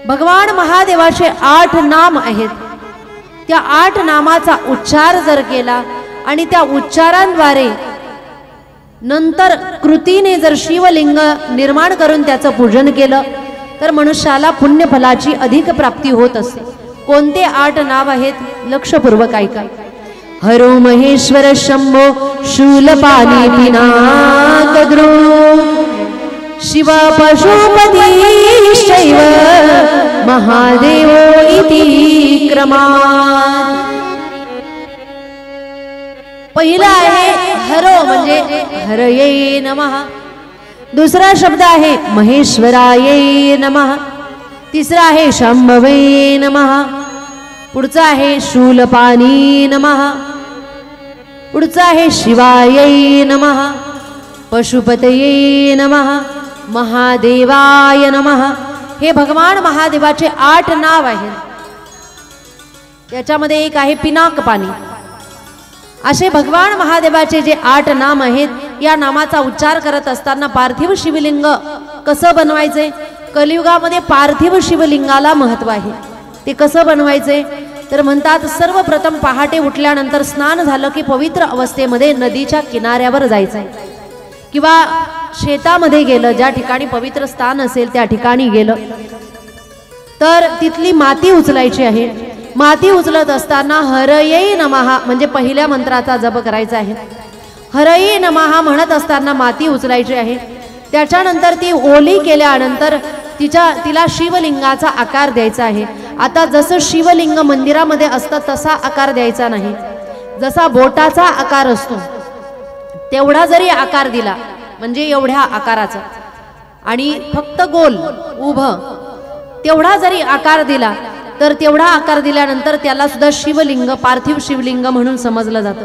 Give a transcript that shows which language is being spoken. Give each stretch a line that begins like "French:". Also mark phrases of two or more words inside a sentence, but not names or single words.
Marathi: भगवान महादेवाचे 8 नाम आहेत। त्या 8 नामाचा उच्चार जर केला आणि त्या उच्चारांद्वारे नंतर कृतीने जर शिवलिंग निर्माण करून त्याचं पूजन केलं तर मनुष्याला पुण्यफलाची अधिक प्राप्ती होत असते। कोणते 8 नाव आहेत लक्षपूर्वक ऐका।
Sanskrit: हरो महेश्वर शंभो शूलपाणी पिनाकद्रो शिव पशुपती शैव महादेव इति क्रमात्।
Marathi: पहिला आहे हरो म्हणजे
Sanskrit: हरये नमः।
Marathi: दुसरा शब्द आहे
Sanskrit: महेश्वराये नमः।
Marathi: तिसरा आहे
Sanskrit: शंभवे नमः।
Marathi: पुढचा आहे
Sanskrit: शूलपाणी नमः।
Marathi: पुढचा आहे
Sanskrit: शिवाय नमः, पशुपतये नमः, महादेवाय नमः।
Marathi: हे भगवान महादेवाचे 8 नाव आहेत। त्याच्यामध्ये एक आहे पिनाक पाणी। असे भगवान महादेवाचे जे 8 नाम आहेत, या नामाचा उच्चार करत असताना पार्थिव शिवलिंग कसं बनवायचे? कलियुगामध्ये पार्थिव शिवलिंगाला महत्त्व आहे। ते कसं बनवायचे तर म्हणतात सर्वप्रथम पहाटे उठल्यानंतर स्नान झालं की पवित्र अवस्थेमध्ये नदीच्या किनाऱ्यावर जायचं किंवा शेतामध्ये गेलं, ज्या ठिकाणी पवित्र स्थान असेल त्या ठिकाणी गेलं तर तिथली माती उचलायची आहे। माती उचलत असताना
Sanskrit: हरये नमः
Marathi: म्हणजे पहिल्या मंत्राचा जप करायचा आहे।
Sanskrit: हरये नमः
Marathi: म्हणत असताना माती उचलायची आहे। त्याच्यानंतर ती ओली केल्यानंतर तिला शिवलिंगाचा आकार द्यायचा आहे। आता जसं शिवलिंग मंदिरामध्ये असतं तसा आकार द्यायचा नाही। जसा बोटाचा आकार असतो तेवढा जरी आकार दिला म्हणजे एवढ्या आकाराचा आणि फक्त गोल उभं तेवढा जरी आकार दिला तर तेवढा आकार दिल्यानंतर त्याला सुद्धा शिवलिंग पार्थिव शिवलिंग म्हणून समजलं जातं।